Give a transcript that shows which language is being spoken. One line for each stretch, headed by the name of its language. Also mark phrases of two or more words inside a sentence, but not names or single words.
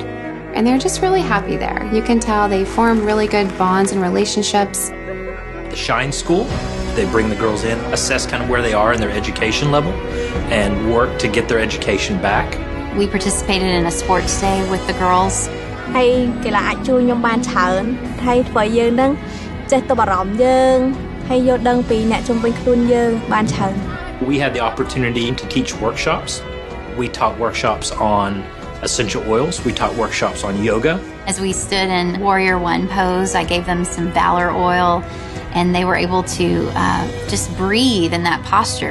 English: And they're just really happy there. You can tell they form really good bonds and relationships. The Shine School, they bring the girls in, assess kind of where they are in their education level, and work to get their education back. We participated in a sports day with the girls.
Khmer: ហើយកីឡាអាចជួយខ្ញុំបានច្រើនហើយធ្វើឲ្យយើងនឹងចេះទៅបារម្ភយើងហើយយល់ដឹងពីអ្នកជុំវិញខ្លួនយើងបានច្រើន
English: We had the opportunity to teach workshops. We taught workshops on essential oils. We taught workshops on yoga. As we stood in Warrior One pose, I gave them some Valor oil, and they were able to just breathe in that posture.